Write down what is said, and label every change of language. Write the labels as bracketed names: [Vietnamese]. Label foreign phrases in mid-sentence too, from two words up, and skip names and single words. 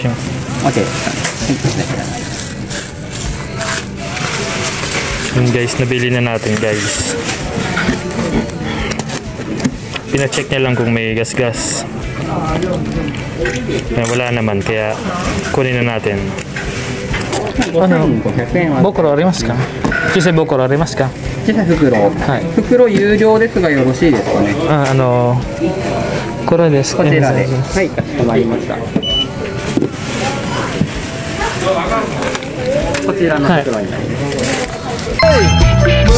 [Filipino] Yun guys, nabili na natin guys. Pina-check niya lang kung may gas-gas. Wala naman, kaya kunin na natin. [Japanese] ボコロありますか? 小さいボコロありますか? 小さい袋. Fukuro 有料ですがよろしいですかね。これですか？こちらで。はい、かしこまりました。こちらの袋になります。